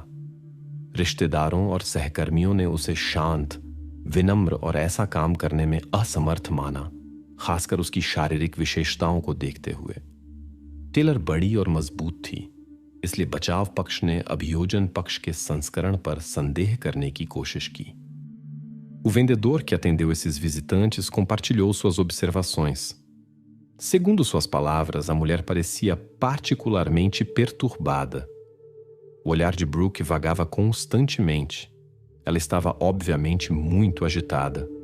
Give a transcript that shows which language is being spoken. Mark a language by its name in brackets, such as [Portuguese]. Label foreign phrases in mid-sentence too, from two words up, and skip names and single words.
[Hindi] रिश्तेदारों और सहकर्मियों ने उसे शांत, विनम्र और ऐसा काम करने में असमर्थ माना, खासकर उसकी शारीरिक विशेषताओं को देखते हुए। टेलर बड़ी और मजबूत थी, इसलिए बचाव पक्ष ने अभियोजन पक्ष के संस्करण पर संदेह करने की कोशिश की। [Portuguese] O vendedor que atendeu esses visitantes compartilhou suas observações. Segundo suas palavras, a mulher parecia particularmente perturbada. O olhar de Brooke vagava constantemente. Ela estava obviamente muito agitada.